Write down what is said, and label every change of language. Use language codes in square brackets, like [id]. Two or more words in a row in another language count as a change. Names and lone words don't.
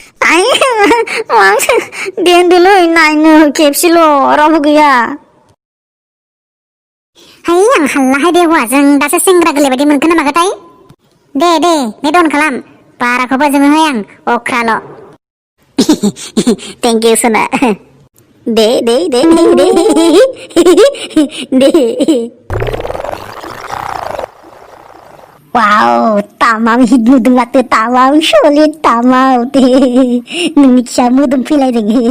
[brx] आइ, दे उन्दुलै, नायनो खेबसेल', रावबो गैया। है, आं हाल्लाहाय बे हौवाजों, दासो सेंग्रा गोरलै बायदि मोनखो ना माखोथाय? दे, दे, [en] net on [brx] खालाम, बाराखौ बोजोङोहाय आं, अख्राल'। [en] Thank you, [brx] सना। दे, दे, दे, दे, दे, दे। वाव, तामाम हिट नुदों माथो, तामाम सलिड, तामाम। दे, नोंनि खिया मोदोम फैलायदों।